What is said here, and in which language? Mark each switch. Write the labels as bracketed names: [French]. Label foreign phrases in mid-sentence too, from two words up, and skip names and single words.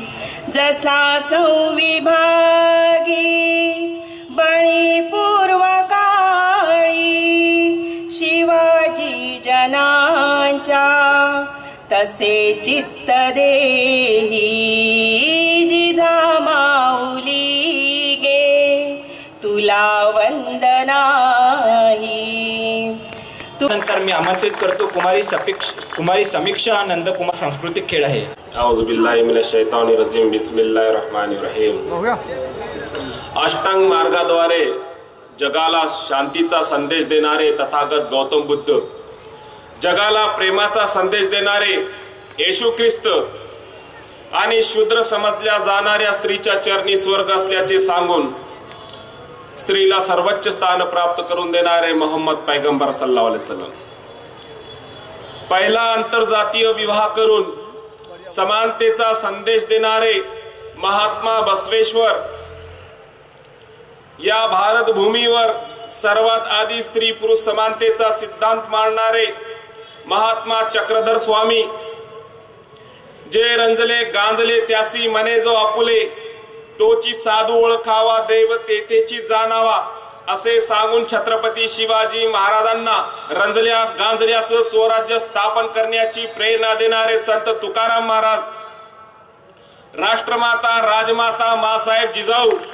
[Marathi] जसा संविभागी बळी पूर्व काळी शिवाजी जनांच्या, तसे चित्त देही. जिजामाऊली गे तुला वंदना ही. नंतर मी आमंत्रित करतो कुमारी समीक्षा नंदकुमार सांस्कृतिक खेळ आहे. [Arabic] أعوذ بالله من الشيطان الرجيم. بسم الله الرحمن الرحيم. [Marathi] अष्टांग मार्गाद्वारे जगाला शांतीचा संदेश देणारे तथागत गौतम बुद्ध, जगाला प्रेमाचा संदेश देणारे येशू ख्रिस्त आणि शूद्र समजल्या जाणाऱ्या स्त्रीच्या चरणी स्वर्ग असल्याचे सांगून स्त्रीला सर्वोच्च स्थान प्राप्त करून देणारे मोहम्मद पैगंबर [Arabic] صلى الله عليه وسلم. [Marathi] पहिला आंतरजातीय विवाह करून समानतेचा संदेश देणारे महात्मा बसवेश्वर, या भारत भूमीवर सर्वात आधी स्त्री पुरुष समानतेचा सिद्धांत मांडणारे महात्मा चक्रधर स्वामी, जे रंजले गांजले त्यासी मने जो आपुले, तोची साधू ओळखावा दैव तेथेची जाणावा, असे सांगून छत्रपती शिवाजी महाराजांना रंजल्या गांजल्याचं स्वराज्य स्थापन करण्याची प्रेरणा देणारे संत तुकाराम महाराज, राष्ट्रमाता राजमाता मासाहेब जिजाऊ,